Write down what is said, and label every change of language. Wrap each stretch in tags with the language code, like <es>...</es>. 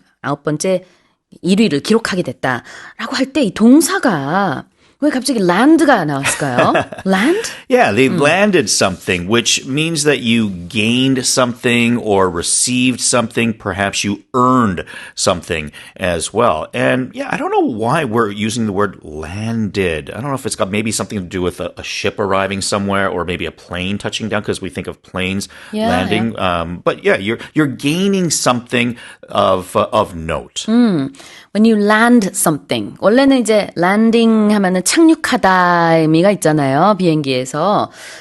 <ko>9번째 1위를 기록하게 됐다라고 할 때 이 동사가 왜 갑자기 land가 나왔을까요?</ko> <en>Land? Yeah, they landed something, which means that you gained something or received something. Perhaps you earned something as well. And yeah, I don't know why we're using the word landed. I don't know if it's got maybe something to do with a ship arriving somewhere or maybe a plane touching down, because we think of planes landing. Yeah. But yeah, you're gaining something of note. When you land something.</en> <ko>원래는 이제 landing 하면은 착륙하다 의미가 있잖아요. 비행기에서.</ko>